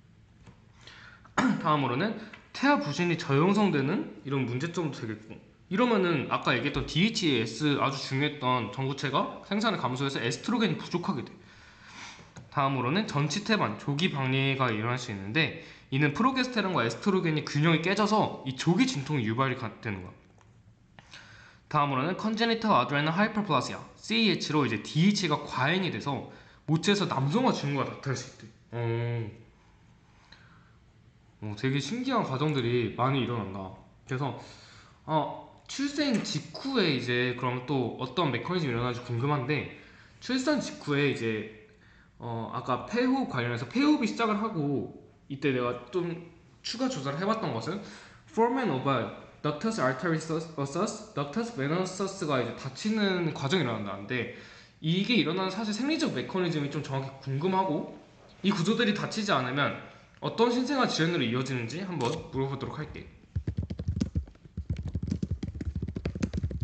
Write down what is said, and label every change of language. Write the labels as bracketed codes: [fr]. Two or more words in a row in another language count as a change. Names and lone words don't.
[ko] 다음으로는 태아 부신이 저형성되는 이런 문제점도 되겠고, 이러면은 아까 얘기했던 DHEAS 아주 중요했던 전구체가 생산을 감소해서 에스트로겐이 부족하게 돼. 다음으로는 전치 태반, 조기 박리가 일어날 수 있는데, 이는 프로게스테론과 에스트로겐이 균형이 깨져서 이 조기 진통이 유발이 되는 거야. [en] 다음으로는 congenital adrenal hyperplasia, [ko] CAH로 이제 DH가 과잉이 돼서 모체에서 남성화 징후가 나타날 수 있대. 되게 신기한 과정들이 많이 일어난다. 그래서 출생 직후에 이제 그럼 또 어떤 메커니즘이 일어나는지 궁금한데, 출산 직후에 이제 아까 폐호흡 관련해서 폐호흡이 시작을 하고, 이때 내가 좀 추가 조사를 해봤던 것은 [la] foramen ovale, ductus arteriosus, ductus venosus [ko] 가 이제 닫히는 과정이 일어난다는데, 이게 일어나는 사실 생리적 메커니즘이 좀 정확히 궁금하고, 이 구조들이 닫히지 않으면 어떤 신생아 질환으로 이어지는지 한번 물어보도록 할게.